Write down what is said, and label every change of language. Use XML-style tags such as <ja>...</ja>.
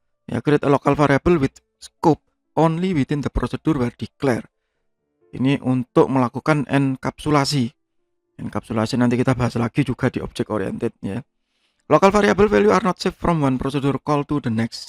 <en>Ya, create a local variable with scope only within the procedure where declared.</en> <id>Ini untuk melakukan enkapsulasi. Enkapsulasi nanti kita bahas lagi juga di object oriented ya.</id> <en>Local variable value are not saved from one procedure call to the next.</en>